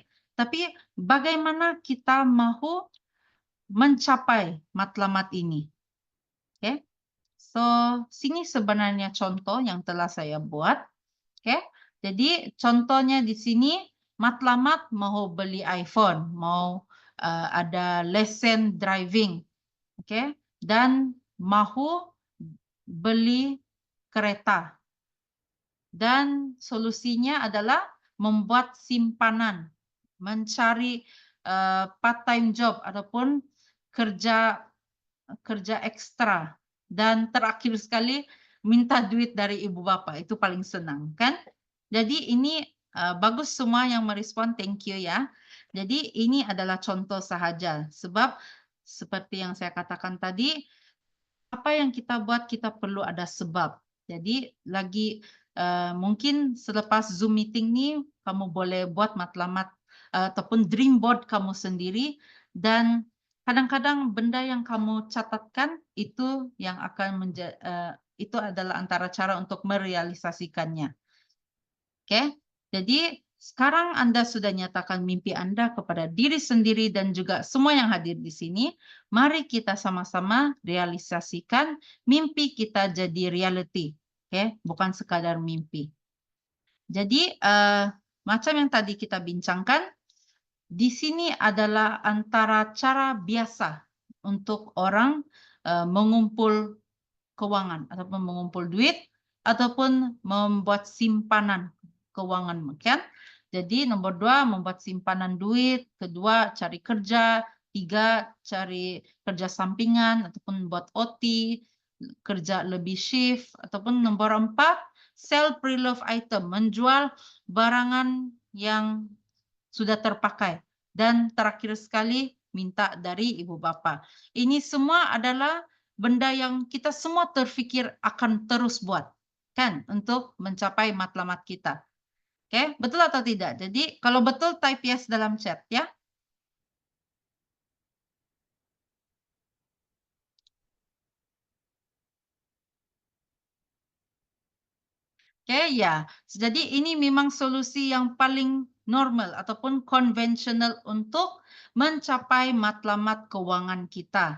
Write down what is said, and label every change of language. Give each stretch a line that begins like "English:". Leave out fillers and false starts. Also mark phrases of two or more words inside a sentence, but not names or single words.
Malay: Tapi bagaimana kita mau mencapai matlamat ini? Oke, so sini sebenarnya contoh yang telah saya buat. Oke, jadi contohnya di sini matlamat mau beli iPhone, mau ada
English: lesson driving,
Malay: oke, dan mau beli kereta. Dan solusinya adalah membuat simpanan, mencari
English: part-time job
Malay: ataupun kerja kerja ekstra. Dan terakhir sekali minta duit dari ibu bapak, itu paling senang kan? Jadi ini bagus semua yang merespon,
English: thank you ya.
Malay: Jadi ini adalah contoh sahaja, sebab seperti yang saya katakan tadi, apa yang kita buat kita perlu ada sebab. Jadi lagi mungkin selepas Zoom meeting nih kamu boleh buat matlamat ataupun
English: dream board
Malay: kamu sendiri, dan kadang-kadang benda yang kamu catatkan itu yang akan itu adalah antara cara untuk merealisasikannya. Oke, jadi sekarang Anda sudah nyatakan mimpi Anda kepada diri sendiri dan juga semua yang hadir di sini. Mari kita sama-sama realisasikan mimpi kita jadi reality. Oke, bukan sekadar mimpi. Jadi macam yang tadi kita bincangkan, di sini adalah antara cara biasa untuk orang mengumpul keuangan ataupun mengumpul duit ataupun membuat simpanan keuangan, kan? Jadi nomor 2 membuat simpanan duit, kedua cari kerja, 3 cari kerja sampingan ataupun buat OT, kerja lebih shift, ataupun nomor 4
English: sell pre-loved item,
Malay: menjual barangan yang sudah terpakai. Dan terakhir sekali minta dari ibu bapa. Ini semua adalah benda yang kita semua terfikir akan terus buat, kan, untuk mencapai matlamat kita. Oke, betul atau tidak? Jadi kalau betul
English: type yes
Malay: dalam chat ya. Oke, ya. Jadi ini memang solusi yang paling normal ataupun konvensional untuk mencapai matlamat keuangan kita.